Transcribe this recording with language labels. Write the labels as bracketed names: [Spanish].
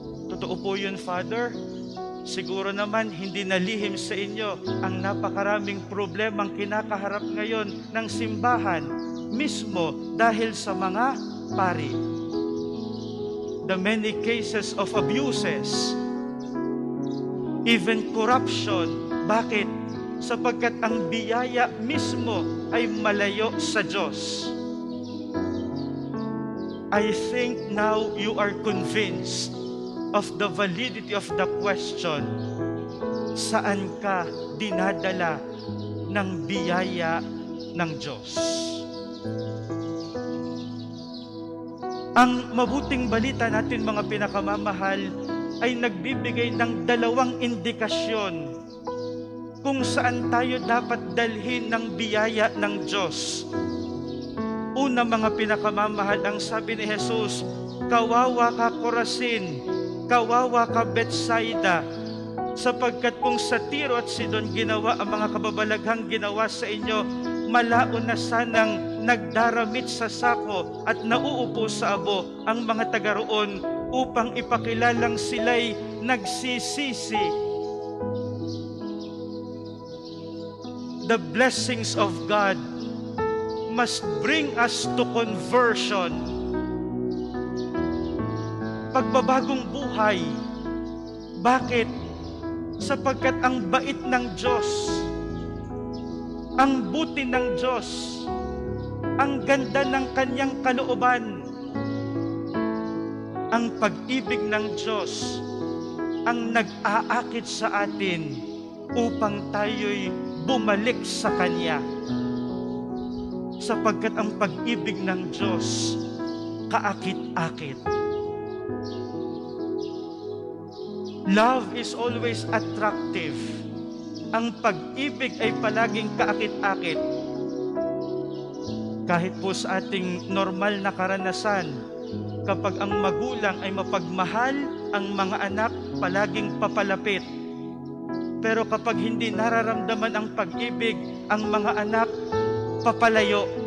[Filipino] Totoo po yun, Father. Siguro naman hindi nalihim sa inyo ang napakaraming problemang kinakaharap ngayon ng simbahan mismo dahil sa mga pari. [English] The many cases of abuses, even corruption. [Filipino] Bakit? Sapagkat ang biyaya mismo ay malayo sa Diyos. [English] I think now you are convinced of the validity of the question, [Filipino] saan ka dinadala ng biyaya ng Diyos? Ang mabuting balita natin mga pinakamamahal ay nagbibigay ng dalawang indikasyon kung saan tayo dapat dalhin ng biyaya ng Diyos. Una, mga pinakamamahal, ang sabi ni Jesus, kawawa ka Corazin, kawawa ka Bethsaida, sapagkat kung sa Tiro at Sidon ginawa ang mga kababalaghang ginawa sa inyo, malaon na sanang nagdaramit sa sako at nauupo sa abo ang mga taga roon upang ipakilalang sila'y nagsisisi. [English] The blessings of God must bring us to conversion. [Filipino] Pagbabagong buhay. Bakit? Sapagkat ang bait ng Diyos, ang buti ng Diyos, ang ganda ng kanyang kalooban, ang pag-ibig ng Diyos, ang nag-aakit sa atin upang tayo'y bumalik sa Kanya. Sapagkat ang pag-ibig ng Diyos, kaakit-akit. [English] Love is always attractive. [Filipino] Ang pag-ibig ay palaging kaakit-akit. Kahit po sa ating normal na karanasan, kapag ang magulang ay mapagmahal, ang mga anak palaging papalapit. Pero kapag hindi nararamdaman ang pag-ibig, ang mga anak papalayo.